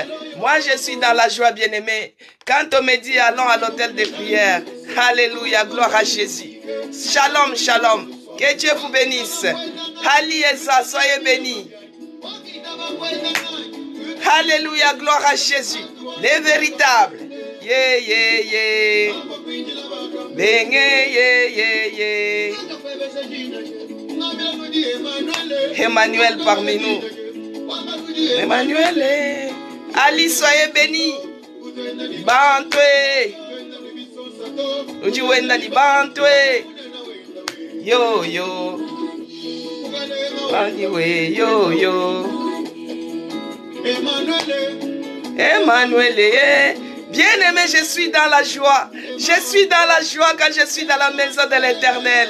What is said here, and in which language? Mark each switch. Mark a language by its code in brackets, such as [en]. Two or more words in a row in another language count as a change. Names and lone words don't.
[fr] Moi, je suis dans la joie, bien-aimé, quand on me dit allons à l'hôtel de prière. Alléluia, gloire à Jésus. [he] Shalom, shalom. [fr] Que Dieu vous bénisse. Aliesa, soyez bénis. Alléluia, gloire à Jésus. Les véritables. Yeah, yeah, yeah. Bengue, yeah, yeah, yeah. Emmanuel parmi nous. Emmanuel. Ali, soyez bénis. [lua] Bantwe. Ujiwenda di bantwe. Yo, yo. Anyway, yo, yo. [fr] Emmanuel. Bien-aimé, je suis dans la joie. Je suis dans la joie quand je suis dans la maison de l'Éternel.